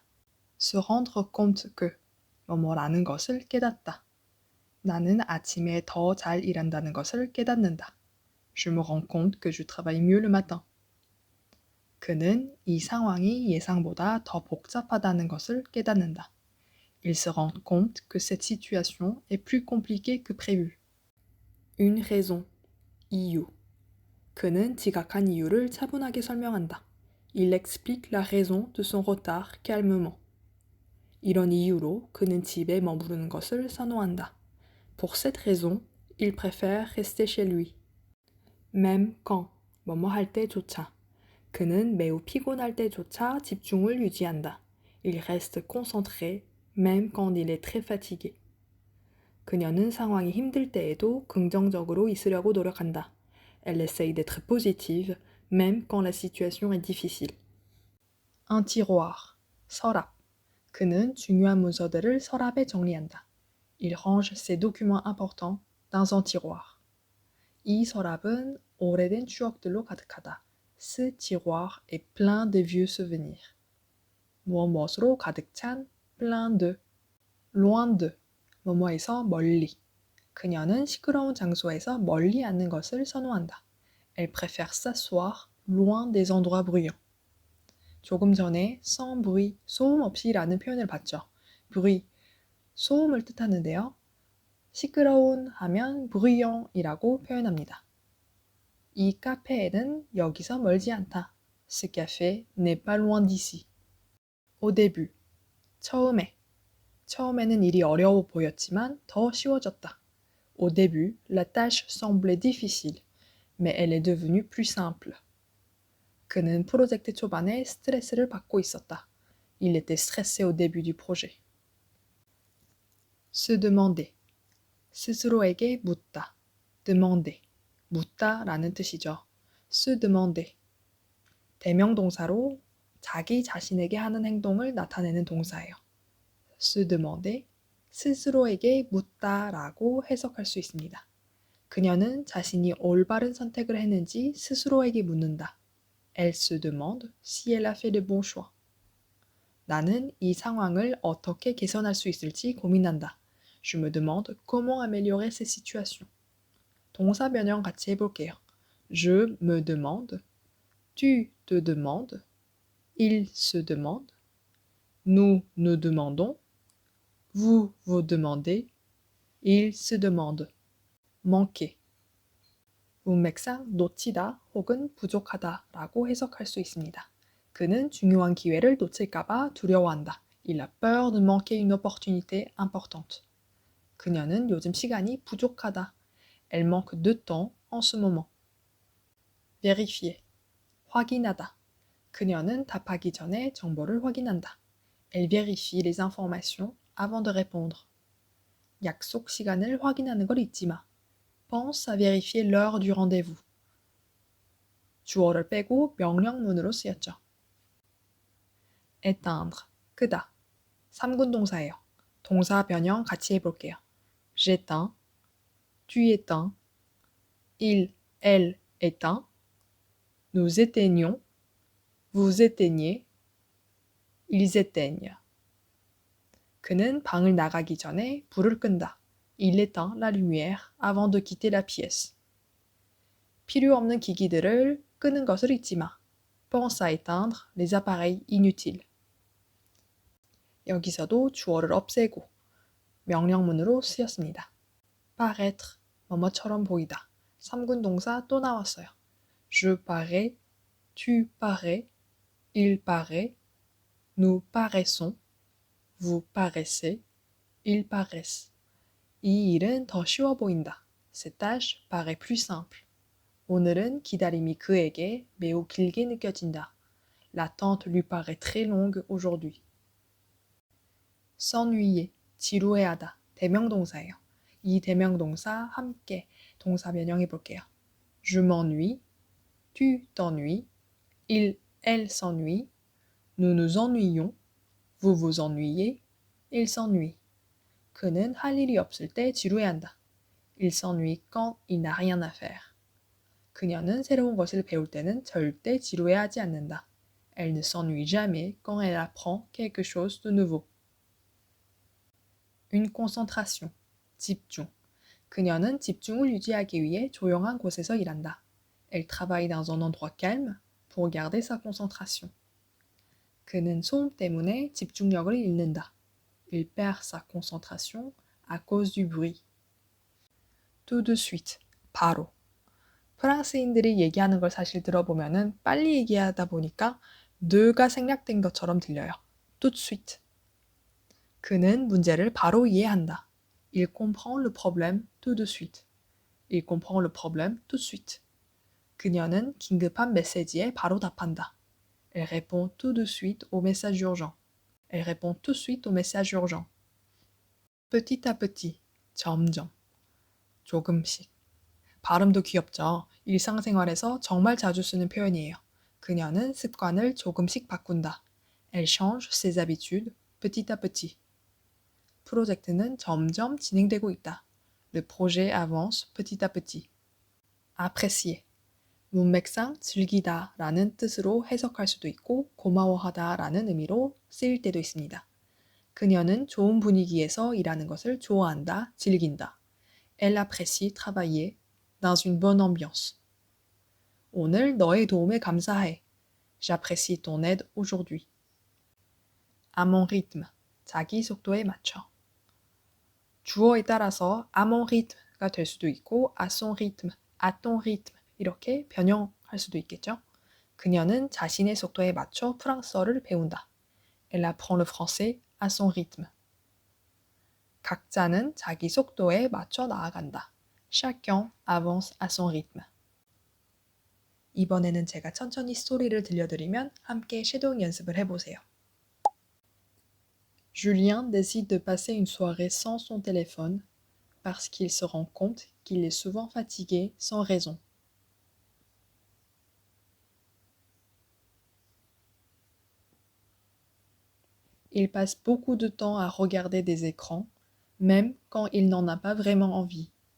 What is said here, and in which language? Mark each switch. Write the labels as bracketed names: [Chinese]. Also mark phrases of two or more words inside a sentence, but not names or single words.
[French] se rendre compte que, [Korean] 뭐뭐라는 것을 깨닫다. 나는 아침에 더 잘 일한다는 것을 깨닫는다. [French] Je me rends compte que je travaille mieux le matin. [Korean] 그는 이 상황이 예상보다 더 복잡하다는 것을 깨닫는다. [French] Il se rend compte que cette situation est plus compliquée que prévu. Une raison, [Korean] 이유. 그는 지각한 이유를 차분하게 설명한다. [French] Il explique la raison de son retard calmement. [Korean] 이런 이유로 그는 집에 머무르는 것을 선호한다. [French] Pour cette raison, il préfère rester chez lui. Même quand, [Korean] 뭐뭐 할 때조차. 그는 매우 피곤할 때조차 집중을 유지한다. [French] Il reste concentré même quand il est très fatigué. [Korean] 그녀는 상황이 힘들 때에도 긍정적으로 있으려고 노력한다. [French] Elle essaye d'être positive même quand la situation est difficile. Un tiroir, [Korean] 서랍. 그는 중요한 문서들을 서랍에 정리한다. [French] Il range ses documents importants dans un tiroir. [Korean] 이 서랍은 오래된 추억들로 가득하다. [French] Ce tiroir est plein de vieux souvenirs. [Korean] 무엇으로 가득 찬 [French] plein de, loin de, [Korean] 뭐뭐에서 멀리. 그녀는 시끄러운 장소에서 멀리 앉는 것을 선호한다. [French] Elle préfère s'asseoir loin des endroits bruyants. [Korean] 조금 전에 [French] sans bruit, [Korean] 소음 없이라는 표현을 봤죠. bruit, 소음을 뜻하는데요. 시끄러운 하면 bruyant이라고 표현합니다. 이 카페에는 여기서 멀지 않다. [French] Ce café n'est pas loin d'ici. Au début, [Korean] 처음에. 처음에는 일이 어려워 보였지만 더 쉬워졌다. [French] Au début, la tâche semblait difficile, mais elle est devenue plus simple. [Korean] 그는 프로젝트 초반에 스트레스를 받고 있었다. [French] Il était stressé au début du projet. Se demander. [Korean] 스스로에게 묻다. demander. 묻다라는 뜻이죠. [French] se demander. [Korean] 대명동사로 자기 자신에게 하는 행동을 나타내는 동사예요. [French] se demander. [Korean] 스스로에게 묻다라고 해석할 수 있습니다. 그녀는 자신이 올바른 선택을 했는지 스스로에게 묻는다. [French] Elle se demande si elle a fait le bon choix. [Korean] 나는 이 상황을 어떻게 개선할 수 있을지 고민한다. [French] Je me demande comment améliorer ces situations. [Korean] 동사 변형 같이 해볼게요. [French] Je me demande, tu te demandes, il se demande, nous nous demandons, vous vous demandez, il se demande. manquer. [Korean] 문맥상 놓치다 혹은 부족하다 라고 해석할 수 있습니다. 그는 중요한 기회를 놓칠까봐 두려워한다. [French] Il a peur de manquer une opportunité importante. [Korean] 그녀는 요즘 시간이 부족하다. [French] Elle manque de temps en ce moment. vérifier. [Korean] 확인하다. 그녀는 답하기 전에 정보를 확인한다. [French] Elle vérifie les informations avant de répondre. [Korean] 약속 시간을 확인하는 걸 잊지 마. [French] Pense à vérifier l'heure du rendez-vous. [Korean] 주어를 빼고 명령문으로 쓰였죠. éteindre, 끄다. 3군 동사예요. 동사 변형 같이 해볼게요. [French] j'éteins, tu éteins, il, elle éteint, nous éteignons, vous éteignez, ils éteignent. [Korean] 그는 방을 나가기 전에 불을 끈다. [French] Il éteint la lumière avant de quitter la pièce. [Korean] 필요 없는 기기들을 끄는 것을 잊지 마. [French] Pense à éteindre les appareils inutiles. [Korean] 여기서도 주어를 없애고 명령문으로 쓰였습니다. paraître, 뭐뭐처럼 보이다. 3군 동사 또 나왔어요. [French] Je parais, tu parais, il paraît, nous paraissons, vous paraissez, ils paraissent. [Korean] 이 일은 더 쉬워 보인다. [French] Cette tâche paraît plus simple. [Korean] 오늘은 기다림이 그에게 매우 길게 느껴진다. [French] L'attente lui paraît très longue aujourd'hui. s'ennuyer, [Korean] 지루해하다. 대명동사예요. 이 대명동사 함께 동사 변형해 볼게요. [French] Je m'ennuie, tu t'ennuies, il, elle s'ennuie, nous nous ennuyons, vous vous ennuyez, il s'ennuie. [Korean] 그는 할 일이 없을 때 지루해한다. [French] Il s'ennuie quand il n'a rien à faire. [Korean] 그녀는 새로운 것을 배울 때는 절대 지루해하지 않는다. [French] Elle ne s'ennuie jamais quand elle apprend quelque chose de nouveau. Une concentration, [Korean] 집중. 그녀는 집중을 유지하기 위해 조용한 곳에서 일한다. [French] Elle travaille dans un endroit calme pour garder sa concentration. [Korean] 그는 소음 때문에 집중력을 잃는다. [French] Il perd sa concentration à cause du bruit. Tout de suite, [Korean] 바로. 프랑스인들이 얘기하는 걸 사실 들어보면은 빨리 얘기하다 보니까 뇌가 생략된 것처럼 들려요. [French] tout de suite. [Korean] 그는 문제를 바로 이해한다. [French] Il comprend le problème tout de suite. Il comprend le problème tout de suite. [Korean] 그녀는 긴급한 메시지에 바로 답한다. [French] Elle répond tout de suite au message urgent. Elle répond tout de suite au message urgent. petit à petit, [Korean] 점점, 조금씩. 발음도 귀엽죠? 일상생활에서 정말 자주 쓰는 표현이에요. 그녀는 습관을 조금씩 바꾼다. [French] Elle change ses habitudes petit à petit. [Korean] 프로젝트는 점점 진행되고 있다. [French] Le projet avance petit à petit. apprécier. [Korean] 문맥상 즐기다 라는 뜻으로 해석할 수도 있고 고마워하다 라는 의미로 쓰일 때도 있습니다. 그녀는 좋은 분위기에서 일하는 것을 좋아한다, 즐긴다. [French] Elle apprécie travailler dans une bonne ambiance. [Korean] 오늘 너의 도움에 감사해. [French] J'apprécie ton aide aujourd'hui. À mon rythme. [Korean] 자기 속도에 맞춰. 주어에 따라서 [French] à mon rythme [Korean] 가 될 수도 있고 [French] à son rythme, à ton rythme [Korean] 이렇게 변형할 수도 있겠죠. 그녀는 자신의 속도에 맞춰 프랑스어를 배운다. [French] Elle apprend le français à son rythme. [Korean] 각자는 자기 속도에 맞춰 나아간다. [French] Chacun avance à son rythme. [Korean] 이번에는 제가 천천히 스토리를 들려드리면 함께 섀도잉 연습을 해보세요. [French] Julien décide de passer une soirée sans son téléphone parce qu'il se rend compte qu'il est souvent fatigué sans raison. Il passe beaucoup de temps à regarder des écrans, même quand il n'en a pas vraiment envie.